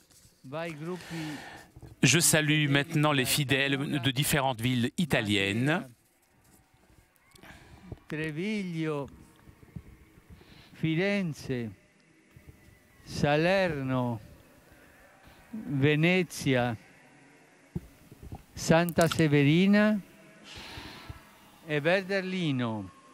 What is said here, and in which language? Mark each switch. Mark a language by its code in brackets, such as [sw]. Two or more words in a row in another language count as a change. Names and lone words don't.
[fr] Je salue maintenant les fidèles de différentes villes italiennes. Treviglio, Firenze, Salerno, Venezia, Santa Severina e Verderlino.